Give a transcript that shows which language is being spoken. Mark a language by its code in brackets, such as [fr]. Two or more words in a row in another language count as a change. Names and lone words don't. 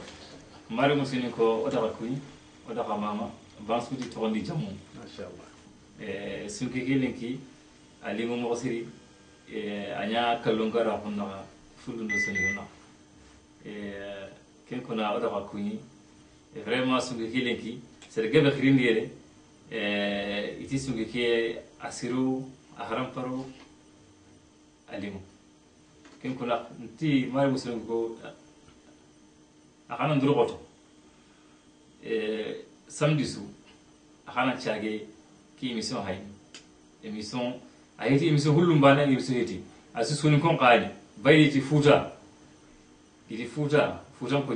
[snk] mari musini ko otaka kuy otaka mama bansuji togondi jammu machallah sunki kilinki a limo mogo siri a ña kallon gara honnaxa fullundo soni honnaxa kenkona otaka kuy vraiment sunki kilinki sede gebe xirindi yere iti sunki ke a siru a haramparo a limo kenkona nti mari musini ko a xana nduroxoto samedi su a xana caage ki émission hay émission a yeti émission hullum mbane émission yeti a susuni kon qaani bayti fuuta iti fuuta fuutan ko